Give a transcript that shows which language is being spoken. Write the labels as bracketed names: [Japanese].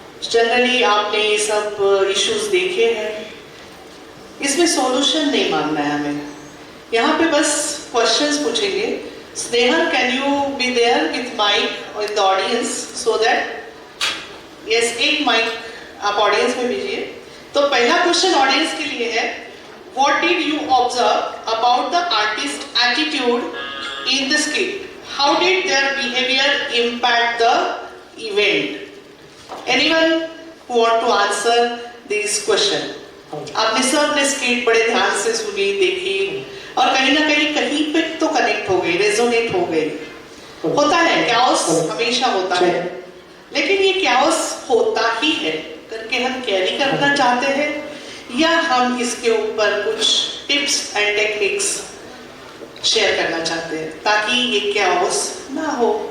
[Hindi] Generally आपने ये सब इश्यूज देखे हैं। इसमें सॉल्यूशन नहीं मांगना है हमें। यहाँ पे बस क्वेश्चंस पूछेंगे। [English] Snehal, can you be there with mic और the audience so that yes, [Hindi] एक माइक आप ऑडियंस में भेजिए। तो पहला क्वेश्चन ऑडियंस के लिए है, [English] what did you observe about the artist's attitude in the skit? How did their behavior impact the event? Anyone who want to answer this question? [Hindi] आपने सब ने स्किट बड़े ध्यान से सुनी, देखी और कहीं ना कहीं पे तो कनेक्ट हो गई, रेजोनेट हो गई। होता है, कैओस हमेशा होता है, लेकिन ये कैओस होता ही है करके हम कैरी करना चाहते हैं या हम इसके ऊपर कुछ टिप्स एंड टेक्निक्स शेयर करना चाहते हैं ताकि ये कैओस ना हो।